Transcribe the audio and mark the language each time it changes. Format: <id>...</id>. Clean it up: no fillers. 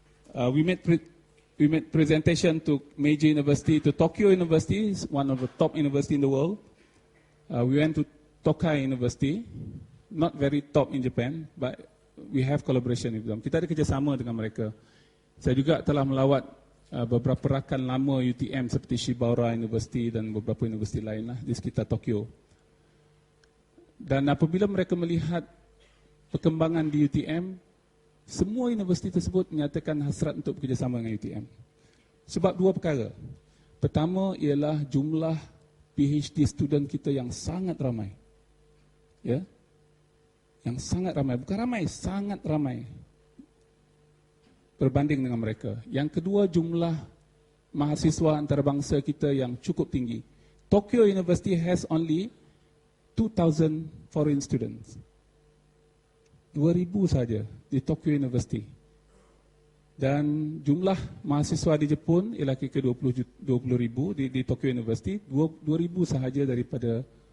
<en>We made presentation to Meiji University, to Tokyo University, one of the top university in the world. We went to Tokai University, not very top in Japan, but we have collaboration with them.</en> <ms>Kita ada kerjasama dengan mereka. Saya juga telah melawat beberapa rakan lama UTM seperti Shibaura University dan beberapa universiti lain lah di sekitar Tokyo. Dan apabila mereka melihat perkembangan di UTM, semua universiti tersebut menyatakan hasrat untuk bekerjasama dengan UTM. Sebab dua perkara. Pertama ialah jumlah PhD student kita yang sangat ramai. Ya, yang sangat ramai, bukan ramai, sangat ramai berbanding dengan mereka. Yang kedua, jumlah mahasiswa antarabangsa kita yang cukup tinggi.</ms> <en>Tokyo University has only 2,000 foreign students.</en> <ms>2,000 saja di Tokyo University. Dan jumlah mahasiswa di Jepun ialah kira 20,000 di Tokyo University, 2,000 sahaja daripada</ms>